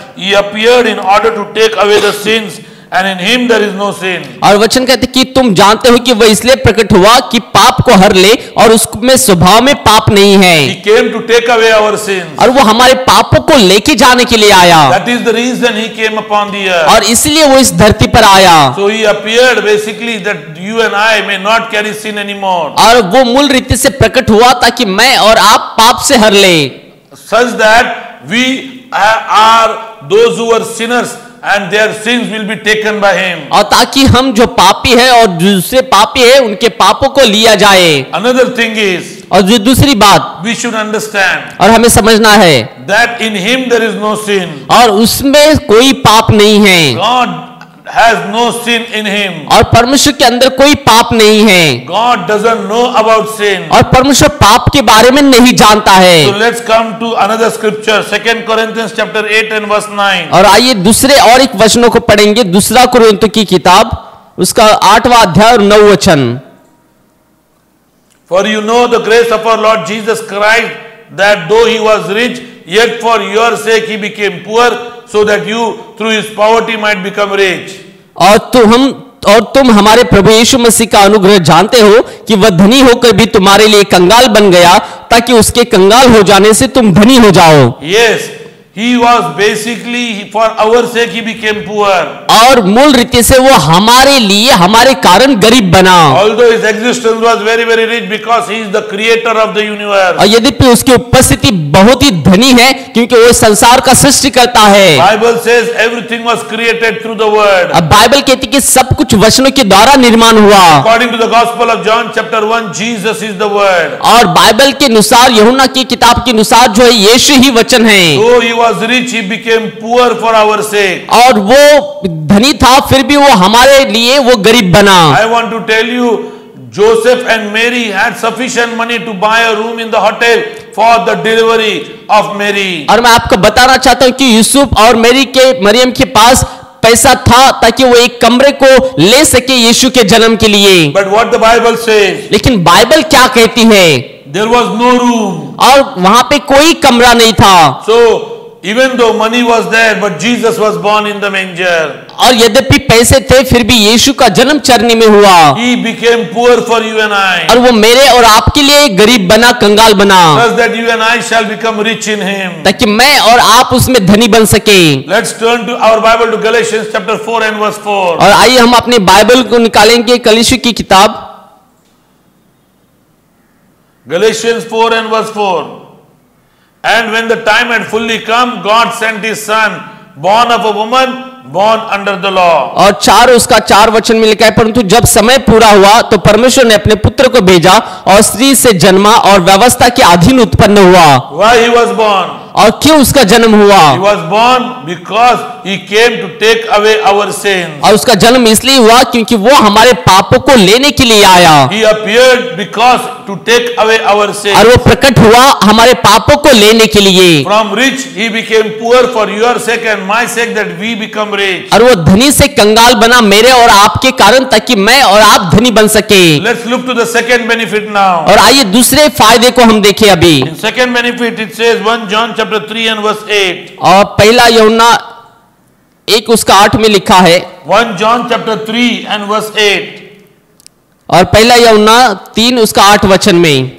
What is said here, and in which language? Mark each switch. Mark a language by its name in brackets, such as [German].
[English] He appeared in order to take away the sins, and in him there is no sin. [Hindi] और वचन कहते कि तुम जानते हो कि वह इसलिए प्रकट हुआ कि पाप को हर ले और उसमें स्वभाव में पाप नहीं है। [English] He came to take away our sins. [Hindi] और वो हमारे पापों को लेके जाने के लिए आया, [English] That is the reason he came upon the earth. [Hindi] और इसलिए वो इस धरती पर आया। [English] So he appeared basically that you and I may not carry sin anymore. [Hindi] और वो मूल रीति से प्रकट हुआ ताकि मैं और आप पाप से हर ले, [English] Such that we are those who are sinners and their sins will be taken by him. [Hindi] और ताकि हम जो पापी है और दूसरे पापी है उनके पापों को लिया जाए। [English] Another thing is, [Hindi] और जो दूसरी बात [English] we should understand [Hindi] और हमें समझना है, [English] that in him there is no sin. [Hindi] और उसमें कोई पाप नहीं है, [English] God has no sin in him. [Hindi] और परमेश्वर के अंदर कोई पाप नहीं है, [English] God doesn't know about sin. [Hindi] और परमेश्वर पाप के बारे में नहीं जानता है। [English] So let's come to another scripture, 2 Corinthians chapter 8 and verse 9. [Hindi] और आइए दूसरे और एक वचनों को पढ़ेंगे। दूसरा कुरिन्थियों की किताब उसका 8वां अध्याय और 9 वचन। [English] For you know the grace of our Lord Jesus Christ, that though he was rich, yet for your sake he became poor, so that you through his poverty might become rich. [Hindi] और तुम हमारे प्रभु यीशु मसीह का अनुग्रह जानते हो कि वह धनी होकर भी तुम्हारे लिए कंगाल बन गया, ताकि उसके कंगाल हो जाने से तुम धनी हो जाओ। [English] Yes, he was basically for our sake he became poor. [Hindi] और मूल रीति से वो हमारे लिए, हमारे कारण गरीब बना। [English] Although his existence was very very rich because he is the creator of the universe. [Hindi] और यद्यपि उसकी उपस्थिति बहुत ही धनी है, क्योंकि वो संसार का सृष्टि करता है। [English] Bible says everything was created through the word. [Hindi] अब बाइबल कहती है कि सब कुछ वचनों के द्वारा निर्माण हुआ। [English] According to the Gospel of John chapter 1, Jesus is the word. [Hindi] और बाइबल के अनुसार, यूहन्ना की किताब के अनुसार जो है यीशु ही वचन है। [English] Though he was rich, he became poor for our sake. [Hindi] और वो धनी था, फिर भी वो हमारे लिए वो गरीब बना। [English] I want to tell you, Joseph and Mary had sufficient money to buy a room in the hotel for the delivery of Mary. [Hindi] और मैं आपको बताना चाहता हूं कि यूसुफ और मरियम के पास पैसा था, ताकि वो एक कमरे को ले सके यीशु के जन्म के लिए। [English] But what the Bible says? [Hindi] लेकिन बाइबल क्या कहती है? [English] There was no room. [Hindi] और वहां पे कोई कमरा नहीं था। [English] So even though money was there, but Jesus was born in the manger. [Hindi] और यद्यपि पैसे थे, फिर भी यीशु का जन्म चरनी में हुआ। [English] He became poor for you and I. [Hindi] और वो मेरे और आपके लिए गरीब बना, कंगाल बना, [English] Thus that you and I shall become rich in him. [Hindi] ताकि मैं और आप उसमें धनी बन सके। [English] Let's turn to our Bible to Galatians chapter 4 and verse 4. [Hindi] और आइए हम अपने बाइबल को निकालेंगे, कलीसियों की किताब [English] Galatians 4 and verse 4. And when the time had fully come, God sent his son, born of a woman, born under the law. [Hindi] और उसका 4 वचन में लिखा है, परंतु जब समय पूरा हुआ तो परमेश्वर ने अपने पुत्र को भेजा और स्त्री से जन्मा और व्यवस्था के अधीन उत्पन्न हुआ। [English] Why he was born? [Hindi] और क्यों उसका जन्म हुआ? [English] He was born because he came to take away our sins. [Hindi] और उसका जन्म इसलिए हुआ क्योंकि वो हमारे पापों को लेने के लिए आया। [English] He appeared because to take away our sins. [Hindi] और वो प्रकट हुआ हमारे पापों को लेने के लिए। [English] From rich he became poor for your sake and my sake, that we become rich. [Hindi] और वो धनी से कंगाल बना मेरे और आपके कारण, ताकि मैं और आप धनी बन सके। [English] Let's look to the second benefit now. [Hindi] और आइए दूसरे फायदे को हम देखें अभी। [English] In second benefit it says 1 John chapter 3 and verse 8. [Hindi] और पहला यूहन्ना 1 उसका 8 में लिखा है। [English] 1 John chapter 3 and verse 8. [Hindi] और पहला यूहन्ना 3 उसका 8 वचन में,